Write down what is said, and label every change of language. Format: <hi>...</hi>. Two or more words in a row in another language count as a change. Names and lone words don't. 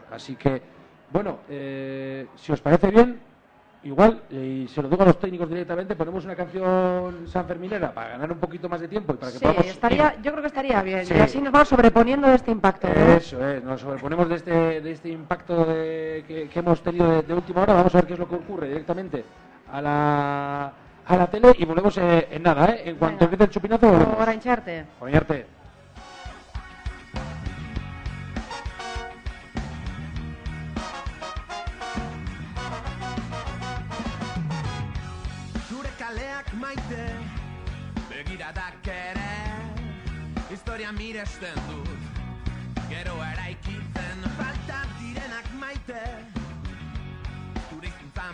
<es>Así que, bueno, si os parece bien, igual, y se lo digo a los técnicos directamente, ponemos una canción sanferminera para ganar un poquito más de tiempo y para que podamos... yo creo que estaría bien, Sí. y así nos vamos sobreponiendo de este impacto, ¿no? Eso es, nos sobreponemos de este impacto que hemos tenido de última hora. Vamos a ver qué es lo que ocurre directamente a la tele y volvemos en nada, ¿eh? En cuanto empiece el chupinazo, volvemos.</es> <eu>Oraincharte. Orainarte. Zure kaleak maite, begiradak ere, historia miresten dut, gero eraikitzen falta direnak maite, zure hizkuntza</eu>